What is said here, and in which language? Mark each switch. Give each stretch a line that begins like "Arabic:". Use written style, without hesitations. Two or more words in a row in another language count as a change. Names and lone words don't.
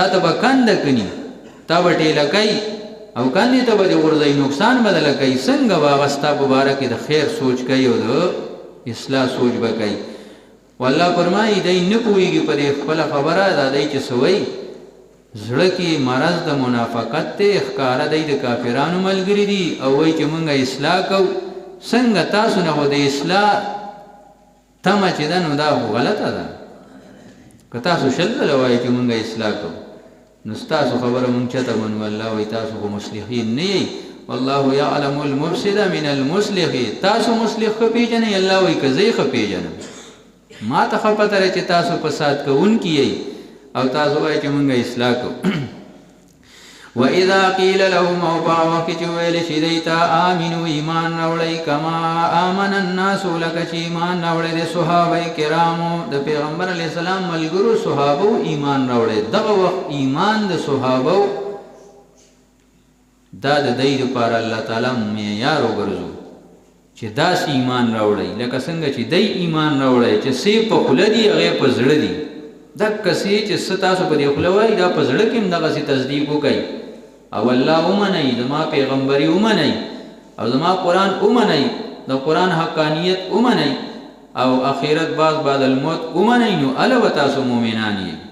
Pashto: ته به کند کني تا به ټیله کوي او کاندې ته به ورځي نقصان بدل کوي څنګه واغستا مبارک د خیر سوچ کوي او د اصلاح سوچ به کوي والله فرمایي دای نه پوهیږي پر خپل خبره دا دای چې سوی زړه کې مرض د منافقت ته ښکارا دی د کافرانو ملګری دي او وایي چې مونږه اصلاح کوو څنګه تاسو نه د اصلاح تمه چې ده نو دا غلطه ده که تاسو شل ځله وایي چې مونږه اصلاح کوو نو ستاسو خبره مونږ چاته منو الله وایي تاسو خو مصلحین نه یئ
Arabic: والله یعلم المفسد من المصلح
Pashto: تاسو مصلح ښه پیژنئ الله وایي که زه یې ښه پیژنم ما ته ښه پته ده چې تاسو فساد کوونکي یئ او تاسو وایي چې مونږه اصلاح کوو
Arabic: وَإِذَا قِيلَ لَهُمْ
Pashto: او په وخت کې ویل شي دوی ته آمنو ایمان راوړئ
Arabic: کما آمن الناس
Pashto: لکه چې ایمان راوړی د صحابه کرامو د پیغمبر
Arabic: علیه السلام
Pashto: ملګرو صحابو ایمان راوړی دغه وخت ایمان د صحابو دا د دوی دپاره الله تعالی معیار وګرځو چې داسې ایمان راوړئ لکه څنګه چې دوی ایمان راوړی چې څه په خوله دي هغې په زړه دي دکه څه چې څه تاسو په دې خوله وایي دا په زړه کې هم دغسې تصدیق وکئ او الله ومنئ زما پیغمبري ومنئ او زما قرآن ومنئ د قرآن حقانیت ومنئ او اخرت
Arabic: بعد الموت
Pashto: ومنئ نو اله به تاسو مؤمنان یئ